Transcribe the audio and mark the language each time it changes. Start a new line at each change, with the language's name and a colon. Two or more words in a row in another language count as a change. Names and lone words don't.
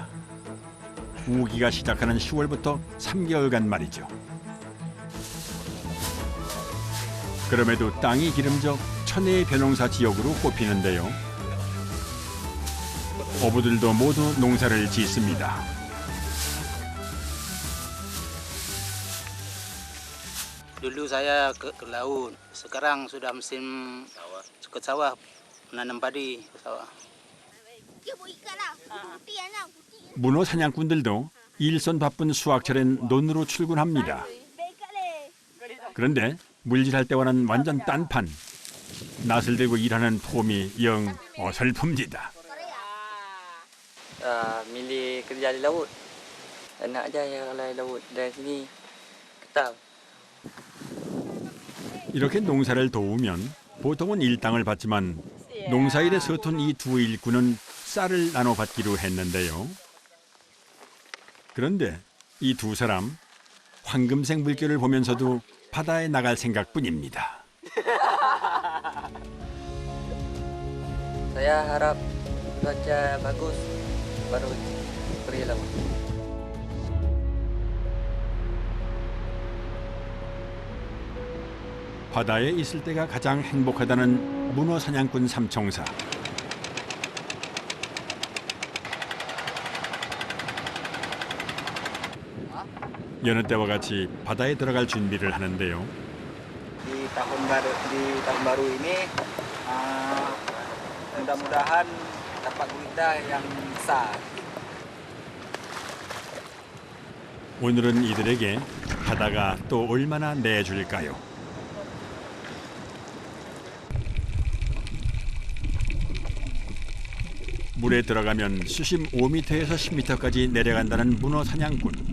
Korean: 우기가 시작하는 10월부터 3개월간 말이죠. 그럼에도 땅이 기름져 천혜의 벼농사 지역으로 꼽히는데요. 어부들도 모두 농사를 짓습니다.
Indonesian: Dulu saya ke laut, sekarang sudah musim ke sawah, menanam padi ke sawah.
Korean: 문어 사냥꾼들도 일손 바쁜 수확철엔 논으로 출근합니다. 그런데 물질할 때와는 완전 딴판. 낫을 들고 일하는 폼이 영 어설픕니다.
Indonesian: Milih kerja di laut. Enak aja ya kalau laut dari sini ketal.
Korean: 이렇게 농사를 도우면 보통은 일당을 받지만 농사일에 서툰 이 두 일꾼은 쌀을 나눠받기로 했는데요. 그런데 이 두 사람 황금색 물결을 보면서도 바다에 나갈 생각뿐입니다.
Indonesian: Saya harap cuaca bagus baru pergi laut.
Korean: 바다에 있을 때가 가장 행복하다는 문어 사냥꾼 삼총사. 여느 때와 같이 바다에 들어갈 준비를 하는데요.
Indonesian: Di tahun baru ini mudah-mudahan dapat gurita yang besar.
Korean: 오늘은 이들에게 바다가 또 얼마나 내줄까요? 물에 들어가면 수심 5m에서 10m까지 내려간다는 문어 사냥꾼.